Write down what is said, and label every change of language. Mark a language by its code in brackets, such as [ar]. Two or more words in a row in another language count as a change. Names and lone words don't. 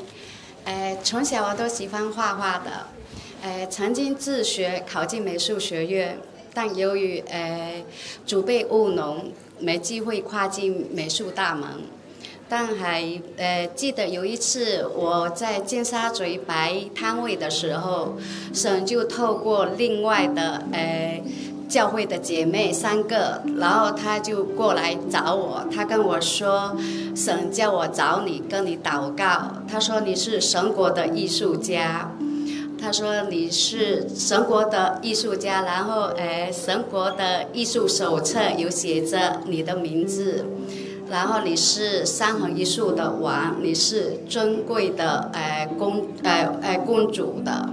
[zh] 從小我都喜歡畫畫的，曾經自學考進美術學院，但由於祖輩務農，沒機會跨進美術大門。但係記得有一次我在尖沙咀擺攤位的時候，神就透過另外的教會的姐妹3個，然後他就過來找我，他跟我說，神叫我找你，跟你禱告，他說你是神國的藝術家。他说你是神国的艺术家，然后神国的艺术手册有写着你的名字，然后你是三横艺术的王，你是尊贵的公主的。